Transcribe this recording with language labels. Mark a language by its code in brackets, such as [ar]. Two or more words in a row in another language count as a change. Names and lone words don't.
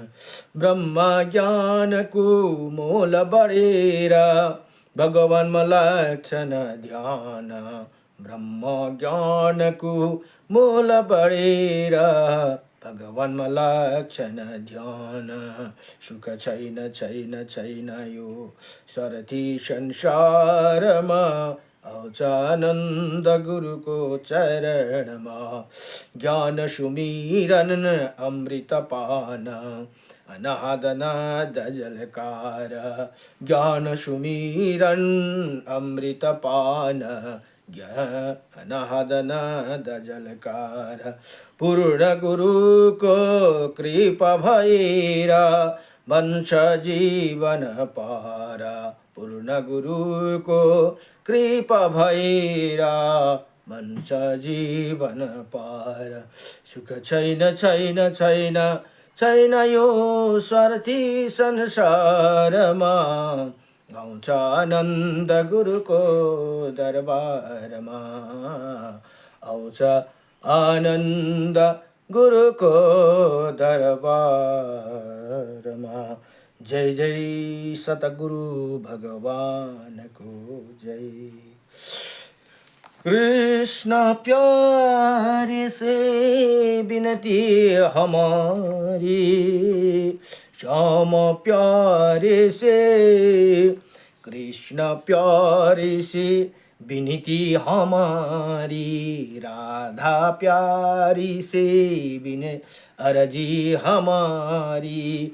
[ne] ब्रह्म ज्ञानको मोल बढेर भगवानमा लाग्छन् ध्यान, ब्रह्म ज्ञानको मोल बढेर भगवानमा लाग्छन् ध्यान। सुख छैन छैन छैन यो स्वार्थी संसारमा, आउँछ आनन्द गुरुको चरणमा। ज्ञान सुमिरन अमृत पान, अनाद नाद जलकार, ज्ञान सुमिरन अमृत पान, अनाद नाद जलकार। पूर्ण गुरुको कृपा भएर बन्छ जीवन पार, पूर्ण गुरुको कृपा भएर बन्छ जीवन पार। सुख छैन छैन छैन छैन यो स्वार्थी संसारमा, आउँछ आनन्द गुरुको दरबारमा, आउँछ आनन्द गुरुको दरबारमा। जय जय सतगुरु भगवानको जय। [hi] कृष्ण प्यारे से विनती हमारी, श्याम प्यारे से, कृष्ण प्यारे से विनती हमारी, राधा प्यारी से विनय अर्जी हमारी।